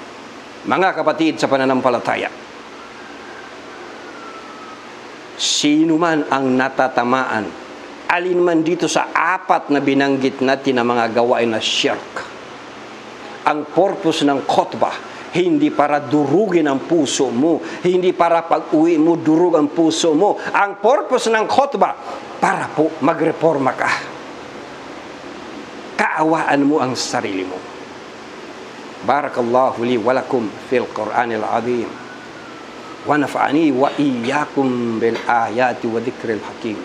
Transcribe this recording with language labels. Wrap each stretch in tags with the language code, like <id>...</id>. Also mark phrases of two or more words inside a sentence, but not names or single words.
<tl>Mga kapatid sa pananampalataya, sino man ang natatamaan, alin man dito sa apat na binanggit natin na mga gawain na shirk, ang purpose ng khutbah hindi para durugin ang puso mo, hindi para pag-uwi mo durug ang puso mo. Ang purpose ng khutbah para po magreforma ka. Kaawaan mo ang sarili mo.</tl> <ar>بارك الله لي ولكم في القرآن العظيم. ونفعني وإياكم بالآيات والذكر الحكيم.</ar>